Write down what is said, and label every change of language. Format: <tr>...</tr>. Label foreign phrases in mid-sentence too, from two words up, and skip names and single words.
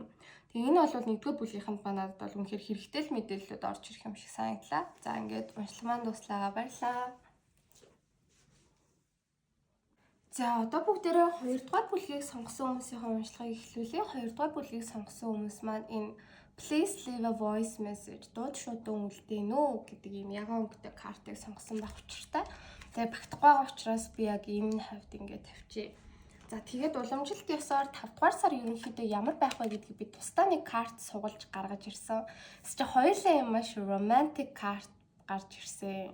<mn>Тэгээ энэ бол нэгдүгээр бүлгийнхэнд манад бол үнэхээр хэрэгтэй л мэдээлэлүүд орж ирэх юм шиг санагдлаа. За ингээд уншлага маань дуслаа. Баярлалаа. За одоо бүгдээрээ 2 дугаар бүлгийг сонгосон хүмүүсийн уншлагыг эхлүүлье. 2 дугаар бүлгийг сонгосон хүмүүс маань энэ</mn> <en>Please leave a voice message</en> <mn>дууд шуудан үлдээнэ үү гэдэг ийм ягаан өнгөтэй картыг сонгосон байх учиртай. Тэгээ багтахгүй байгаа учраас би яг энэ хавьд ингээд тавьчих. За тэгээд уламжилт ёсоор 5 дугаар сар ерөнхийдөө ямар байх вэ гэдгийг би тусдаа нэг карт сугалж гаргаж ирсэн. Тэсч хоёулаа юм маш romantic карт гарч ирсэн.</mn>